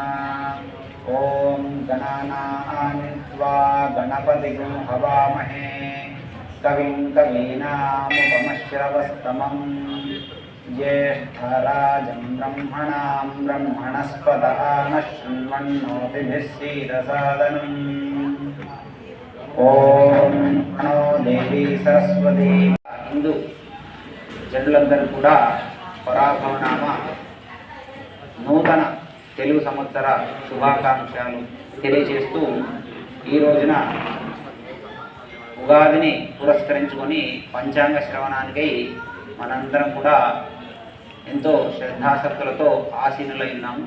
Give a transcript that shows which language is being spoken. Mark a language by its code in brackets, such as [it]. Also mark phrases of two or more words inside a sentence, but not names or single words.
[sa] ॐ गणानां त्वा गणपतिं हवामहे कविं कवीनामुपमश्रवस्तमं ज्येष्ठराजं ब्रह्मणां ब्रह्मणस्पत नः शृण्वन्नोतिभिः सीदसादनम्। ఓం నమో దేవి సరస్వతి. [te] హిందూ జనులందరూ కూడా పరాభవనామ నూతన తెలుగు సంవత్సర శుభాకాంక్షలు తెలియజేస్తూ ఈ రోజున ఉగాదిని పురస్కరించుకొని పంచాంగ శ్రవణానికై మనందరం కూడా ఎంతో శ్రద్ధాసక్తులతో ఆసీనులై ఉన్నాము.